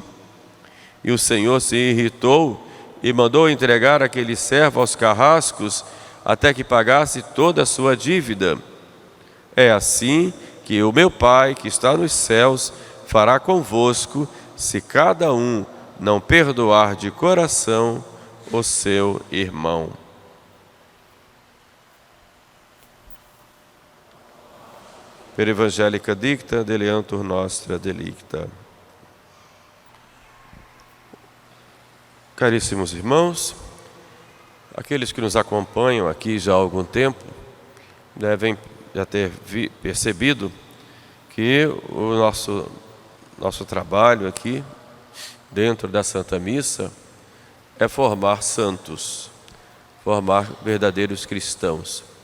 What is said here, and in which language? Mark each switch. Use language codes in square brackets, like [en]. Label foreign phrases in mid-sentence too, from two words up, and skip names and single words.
[pt] E o Senhor se irritou e mandou entregar aquele servo aos carrascos, até que pagasse toda a sua dívida. É assim que o meu Pai, que está nos céus, fará convosco, se cada um não perdoar de coração o seu irmão. [la] Per Evangelica dicta, deleantur nostra delicta. [pt] Caríssimos irmãos, aqueles que nos acompanham aqui já há algum tempo devem já ter percebido que o nosso trabalho aqui dentro da Santa Missa é formar santos, formar verdadeiros cristãos.